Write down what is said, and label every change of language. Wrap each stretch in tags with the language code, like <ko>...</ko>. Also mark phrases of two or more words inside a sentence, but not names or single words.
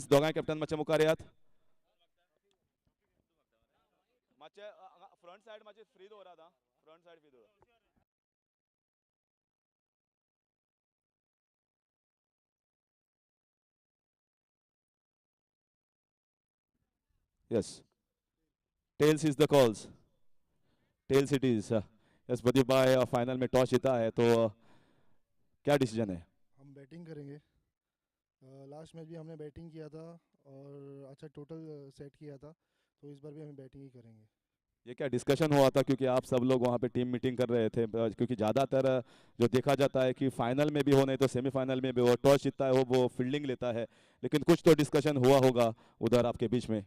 <kok>दोगांय कॅप्टन मातशे मुखार यात. मातशे</kok> <en>front side</en> <kok>मातशे फ्री दवरात आं.</kok> <en>front side</en> <kok>फ्री दवरात.</kok> <en>Yes. Tails is the calls. Tails it is. Yes,</en> <hi>प्रदीप भाई फाइनल में टॉस जीता है तो क्या डिसीजन है? हम बैटिंग करेंगे. लास्ट मैच भी हमने बैटिंग किया था और अच्छा</hi> <en>total set</en> <hi>किया था, तो इस बार भी हम बैटिंग ही करेंगे. ये क्या डिस्कशन हुआ था क्योंकि आप सब लोग वहाँ पे</hi> <en>team meeting</en> <hi>कर रहे थे क्योंकि ज़्यादातर जो देखा जाता है कि फाइनल में भी हो नहीं तो सेमीफाइनल में भी वो टॉस जीतता है वो फील्डिंग लेता है, लेकिन कुछ तो डिस्कशन हुआ होगा उधर आपके बीच में.</hi>